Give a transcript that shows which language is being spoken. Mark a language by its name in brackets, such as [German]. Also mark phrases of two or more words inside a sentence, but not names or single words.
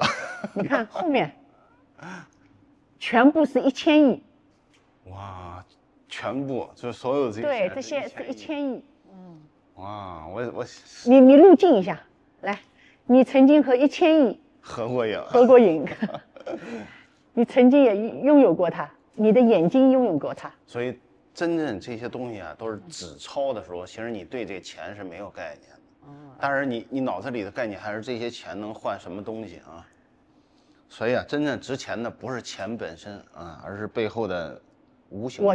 [Chinese] 你看後面，全部是1000億。哇，全部就是所有這些。對，這些是1000億。哇，你入鏡一下，來，你曾經和1000億合過影，你曾經也擁有過它，你的眼睛擁有過它，所以真正这些东西啊，都是纸钞的时候，其實你對這個錢是沒有概念的。但是你腦子裡的概念還是這些錢能換什麼東西啊？所以啊，真正值錢的不是錢本身啊，而是背後的無形的。